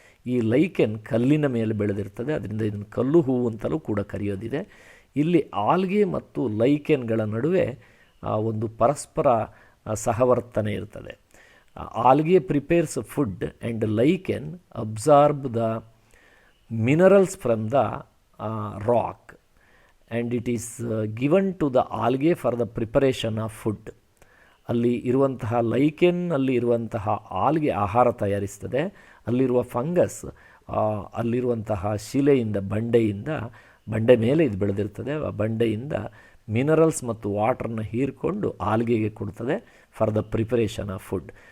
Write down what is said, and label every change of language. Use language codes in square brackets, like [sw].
[kn] ಈ ಲೈಕೆನ್ ಕಲ್ಲಿನ ಮೇಲೆ ಬೆಳೆದಿರ್ತದೆ, ಅದರಿಂದ ಇದನ್ನು ಕಲ್ಲು ಹೂವು ಅಂತಲೂ ಕೂಡ ಕರೆಯೋದಿದೆ. ಇಲ್ಲಿ ಆಲ್ಗೆ ಮತ್ತು ಲೈಕೆನ್ಗಳ ನಡುವೆ ಒಂದು ಪರಸ್ಪರ ಸಹವರ್ತನೆ ಇರ್ತದೆ. [en] Algae prepares food and lichen absorb the minerals from the rock and it is given to the algae for the preparation of food. [kn] ಅಲ್ಲಿ ಇರುವಂತಹ ಲೈಕೆನ್ ಅಲ್ಲಿ ಇರುವಂತಹ ಆಲ್ಗೆ ಆಹಾರ ತಯಾರಿಸ್ತದೆ. ಅಲ್ಲಿರುವ ಫಂಗಸ್ ಅಲ್ಲಿರುವಂತಹ ಶಿಲೆಯಿಂದ ಬಂಡೆ ಮೇಲೆ ಇದು ಬೆಳೆದಿರ್ತದೆ. ಆ ಬಂಡೆಯಿಂದ ಮಿನರಲ್ಸ್ ಮತ್ತು ವಾಟರ್ನ ಹೀರ್ಕೊಂಡು ಆಲ್ಗೆಗೆ ಕೊಡ್ತದೆ [en] For the preparation of food.